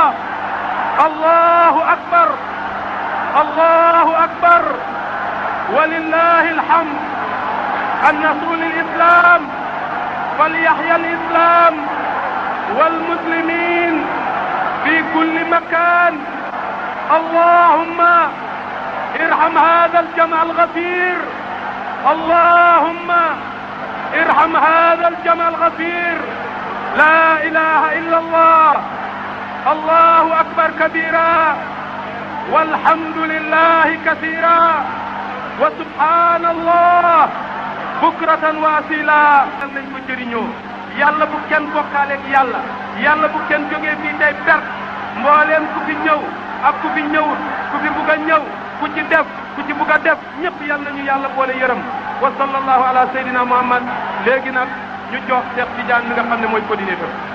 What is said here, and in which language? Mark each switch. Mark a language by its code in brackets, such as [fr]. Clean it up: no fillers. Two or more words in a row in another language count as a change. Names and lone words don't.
[ar] الله أكبر الله أكبر ولله الحمد النصر للإسلام وليحيى الإسلام والمسلمين في كل مكان اللهم ارحم هذا الجمع الغفير اللهم ارحم هذا الجمع الغفير لا إله إلا الله الله أكبر كبيرا والحمد لله كثيرا وسبحان الله بكرة وأصيلا [wo] nañ ko jëriñoo yàlla bu kenn bokkaaleeg yàlla yàlla bu kenn jógee fii tey perte mbooleem ku fi ñëw ak ku fi ñëwut ku fi bugg a ñëw ku ci def ku ci bugg a def ñëpp yàlla ñu yàlla boole yërëm [ar] وصلى الله على سيدنا محمد [wo] léegi nag ñu jox Cheikh Tidiane mi nga xam ne mooy coordinateur